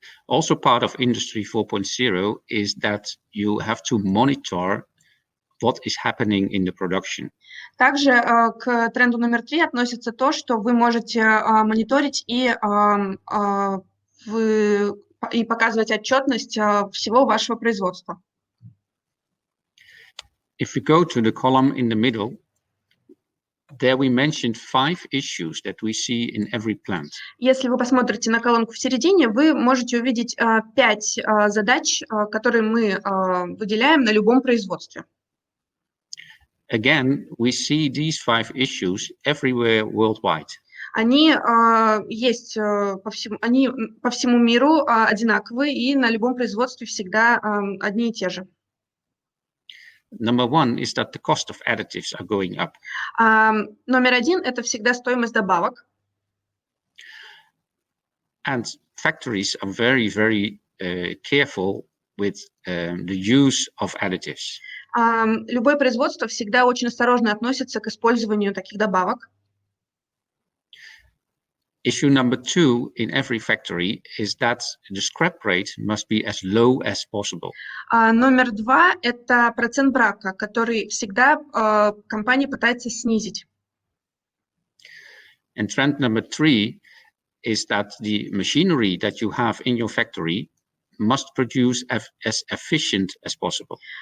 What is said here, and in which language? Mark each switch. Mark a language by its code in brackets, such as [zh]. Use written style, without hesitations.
[en] Also part of Industry 4.0 is that you have to monitor what is happening in the production. [ru] Также к тренду номер 3 относится то, что вы можете мониторить и показывать отчетность всего вашего производства. [en] If we go to the column in the middle, there we mentioned 5 issues that we see in every plant. [ru] Если вы посмотрите на колонку в середине, вы можете увидеть 5 задач, которые мы выделяем на любом производстве. [en] Again, we see these 5 issues everywhere worldwide. [ru] Они есть по всему миру одинаковые, и на любом производстве всегда одни и те же. [en] Number 1 is that the cost of additives are going up. [ru] Номер 1 – это всегда стоимость добавок. [en] And factories are very, very careful with the use of additives. [ru] Любое производство всегда очень осторожно относится к использованию таких добавок. [en] Issue number 2 in every factory is that the scrap rate must be as low as possible. [ru] Номер 2 – это процент брака, который всегда компания пытается снизить. [en] And trend number 3 is that the machinery that you have in your factory must produce as efficient as possible.